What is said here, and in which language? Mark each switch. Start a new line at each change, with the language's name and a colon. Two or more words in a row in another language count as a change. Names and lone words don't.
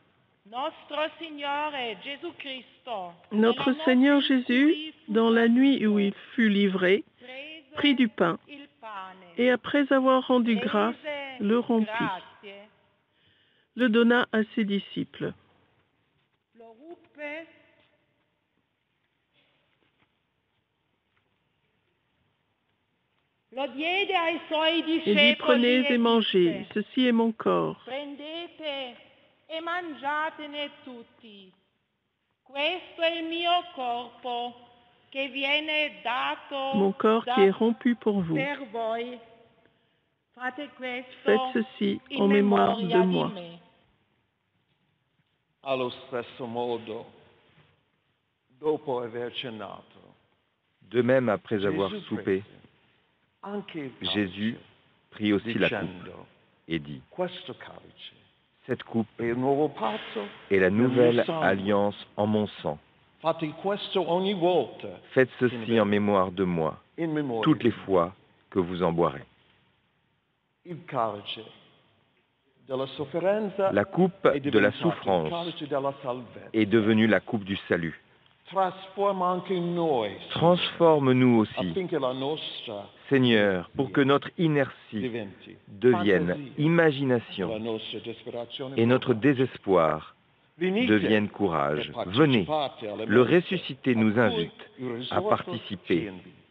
French: Notre Seigneur Jésus, dans la nuit où il fut livré, prit du pain et après avoir rendu grâce, le rompit, le donna à ses disciples. Et dit, prenez et mangez, ceci est mon corps.
Italian: E mangiatene tutti. Questo è il mio corpo che viene dato
French: mon corps qui est rompu pour vous.
Italian: per voi. Fate questo
French: Faites ceci en mémoire de moi.
Italian: Allo stesso modo, dopo aver cenato,
French: De même, après avoir soupé, Jésus prit aussi la coupe et dit,
Italian: questo calice
French: Cette coupe
Italian: è il nuovo patto
French: est la
Italian: nel mio
French: nouvelle
Italian: sangue.
French: alliance en mon sang.
Italian: Fate questo ogni volta
French: Faites ceci en mémoire de moi,
Italian: in memoria
French: toutes les
Italian: di me.
French: fois que vous en boirez.
Italian: Il calice della sofferenza
French: La coupe
Italian: è
French: de la
Italian: diventato il
French: souffrance
Italian: calice della salvezza.
French: est devenue la coupe du salut.
Italian: Trasforma anche noi,
French: Transforme-nous aussi,
Italian: affinché la nostra
French: Seigneur, pour que notre inertie
Italian: diventi
French: devienne
Italian: fantasia, la
French: imagination
Italian: nostra disperazione
French: et notre
Italian: coraggio.
French: désespoir
Italian: Venite
French: devienne
Italian: e
French: courage.
Italian: partecipate
French: Venez,
Italian: alla
French: le
Italian: mensa
French: ressuscité nous
Italian: a cui
French: invite
Italian: il
French: à
Italian: risorto ci
French: participer
Italian: invita.